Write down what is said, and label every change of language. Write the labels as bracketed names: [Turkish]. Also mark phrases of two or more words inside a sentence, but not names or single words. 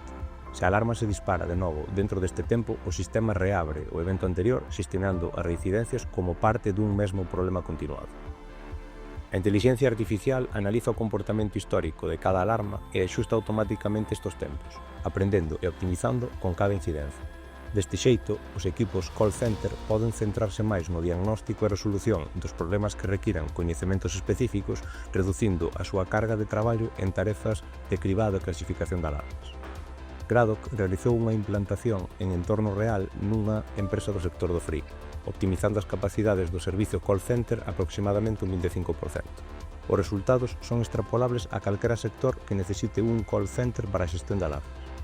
[Galician] Se a alarma se dispara de novo dentro deste tempo, o sistema reabre o evento anterior xestionando as reincidencias como parte dun mesmo problema continuado. A inteligencia artificial analiza o comportamento histórico de cada alarma e axusta automáticamente estes tempos, aprendendo e optimizando con cada incidencia. Deste xeito, os equipos [English] call center [Galician] poden centrarse máis no diagnóstico e resolución dos problemas que requiran coñecementos específicos, reducindo a súa carga de traballo en tarefas de cribado e clasificación de alarmas. Gradoc realizou unha implantación en entorno real nunha empresa do sector do frío, optimizando as capacidades do servicio [English] call center [Galician] aproximadamente un 25%. Os resultados son extrapolables a calquera sector que necesite un [English] call center [Galician] para a xestión de alarmas.